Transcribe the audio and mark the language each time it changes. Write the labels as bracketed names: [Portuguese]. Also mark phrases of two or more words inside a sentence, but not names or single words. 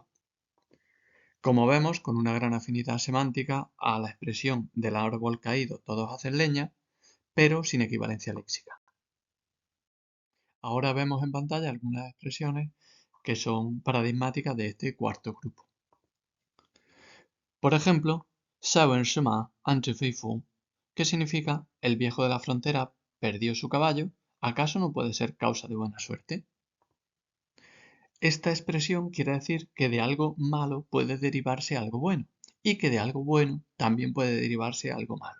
[Spanish] Como vemos, con una gran afinidad semántica a la expresión del árbol caído todos hacen leña, pero sin equivalencia léxica. Ahora vemos en pantalla algunas expresiones que son paradigmáticas de este cuarto grupo. Por ejemplo, [Chinese] 塞文失马，安置非福, [Spanish] que significa el viejo de la frontera perdió su caballo, ¿acaso no puede ser causa de buena suerte? Esta expresión quiere decir que de algo malo puede derivarse algo bueno y que de algo bueno también puede derivarse algo malo.